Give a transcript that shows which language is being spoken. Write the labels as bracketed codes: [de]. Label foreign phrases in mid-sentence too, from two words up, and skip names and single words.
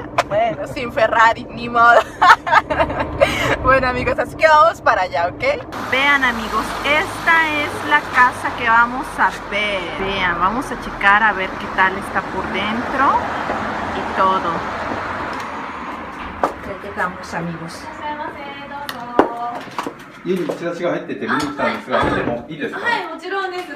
[es] Bueno, sin Ferrari, ni modo. Bueno, amigos, así que vamos para allá, ¿ok? Vean, amigos, esta es la casa que vamos a ver. Vean, vamos a checar a ver qué tal está por dentro y todo. Ya llegamos, amigos. [ja] 家にチラシが入ってて見に来たんですが、見てもいいですか？はい、もちろんです。